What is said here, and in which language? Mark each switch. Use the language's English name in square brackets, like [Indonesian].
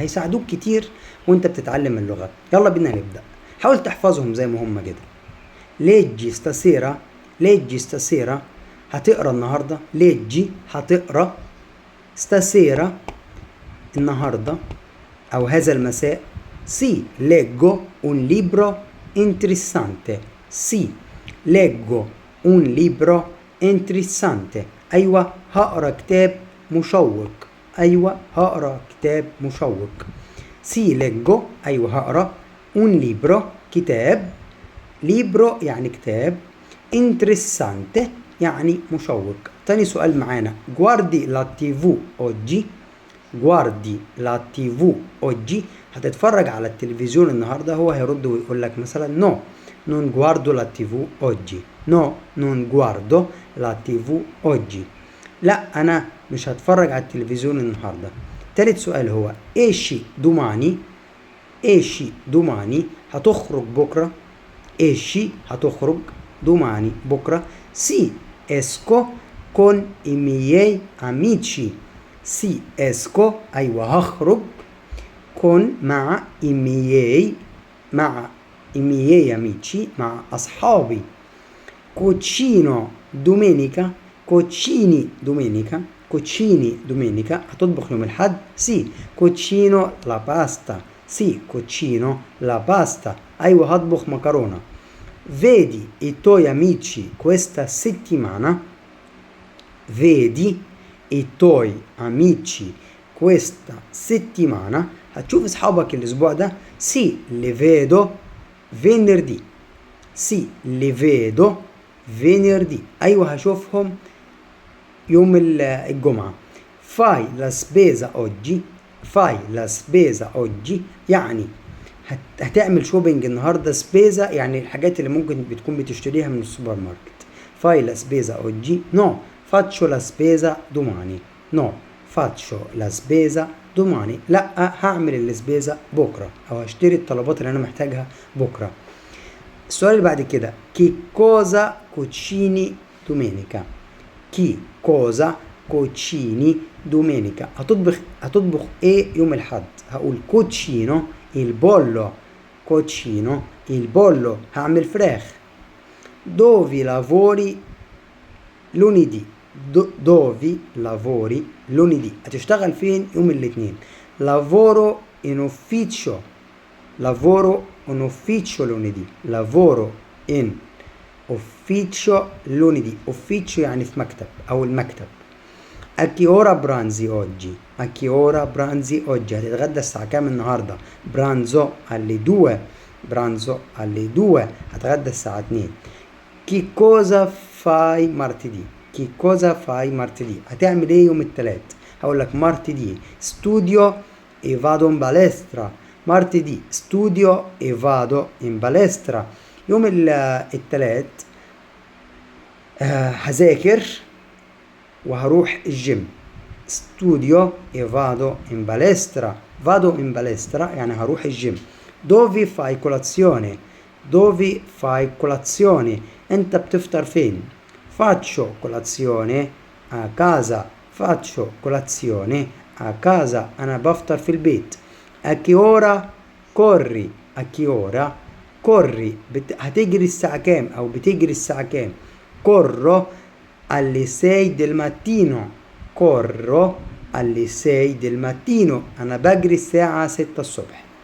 [Arabic] هيساعدوك كتير وانت بتتعلم اللغة. يلا بينا نبدأ. حاول تحفظهم زي ما هم كده. [Italian] leggi stasera. leggi stasera [Arabic] هتقرا النهارده. leggi هتقرا. stasera النهارده او هذا المساء. [Italian] sì leggo un libro interessante. sì leggo un libro interessante [Arabic] أيوة هقرا كتاب مشوق. أيوة هقرا كتاب مشوق. [Italian] sì leggo [Arabic] أيوة هقرا [Italian] un libro كتاب. [Arabic] libro يعني كتاب. interessante يعني مشوق. تاني سؤال معانا [Italian] guardi la TV oggi. guardi la TV oggi [Arabic] هتتفرج على التلفزيون النهارده. هو هيرد ويقول لك مثلا [Italian] no non guardo la TV oggi. no non guardo la TV oggi [Arabic] لا انا مش هتفرج على التلفزيون النهارده. تالت سؤال هو [Italian] esci domani. [Arabic] esci domani هتخرج بكره. esci هتخرج domani بكره. [Italian] sì esco con i miei amici. sì esco [Arabic] ايوه هخرج [Italian] con مع i miei مع i miei amici [Arabic] مع أصحابي. [Italian] cucino domenica. cucini domenica. cucini domenica [Arabic] هتطبخ يوم الأحد. [Italian] sì cucino la pasta. sì cucino la pasta [Arabic] أيوة هطبخ مكرونة. [Italian] vedi i tuoi amici questa settimana. vedi i tuoi amici questa settimana [Arabic] هتشوف اصحابك الاسبوع ده. [Italian] sì li vedo venerdì. sì li vedo venerdì [Arabic] ايوه هشوفهم يوم الجمعة. [Italian] fai la spesa oggi. fai la spesa oggi [Arabic] يعني هتعمل شوبينج النهارده. سبيزا يعني الحاجات اللي ممكن بتكون بتشتريها من السوبر ماركت. [Italian] fai la spesa oggi no faccio la spesa domani. no faccio la spesa domani [Arabic] لا هعمل السبيزا بكره او هشتري الطلبات اللي انا محتاجها بكره. السؤال اللي بعد كده [Italian] chi cosa cucini domenica. chi cosa cucini domenica [Arabic] هتطبخ ايه يوم الحد. هقول كوتشينو البولو. كوتشينو البولو هعمل فراخ. [Italian] dove lavori lunedì. dove lavori lunedì [Arabic] هتشتغل فين يوم الاثنين. [Italian] lavoro in ufficio. lavoro in ufficio lunedì. lavoro in ufficio lunedì. [Arabic] ufficio يعني في مكتب او المكتب. [Italian] a che ora pranzi oggi. a che ora pranzi oggi [Arabic] هتتغدى الساعة كام النهاردة. برانزو alle 2. برانزو alle 2 هتغدى الساعة 2. [Italian] che cosa fai martedì. che cosa fai martedì [Arabic] هتعمل ايه يوم الثلاث. هقول لك [Italian] martedì studio e vado in palestra. martedì studio e vado in palestra. [Arabic] يوم الثلاث هذاكر وهروح الجيم. [Italian] studio e vado in palestra. vado in palestra [Arabic] يعني هروح الجيم. [Italian] dove fai colazione. dove fai colazione [Arabic] انت بتفطر فين. [Italian] faccio colazione a casa. faccio colazione a casa [Arabic] انا بفطر في البيت. [Italian] a che ora corri. a che ora corri [Arabic] هتجري الساعة كام او بتجري الساعة كام. [Italian] corro alle 6 del mattino. corro alle 6 del mattino [Arabic] انا بجري الساعة 6 الصبح.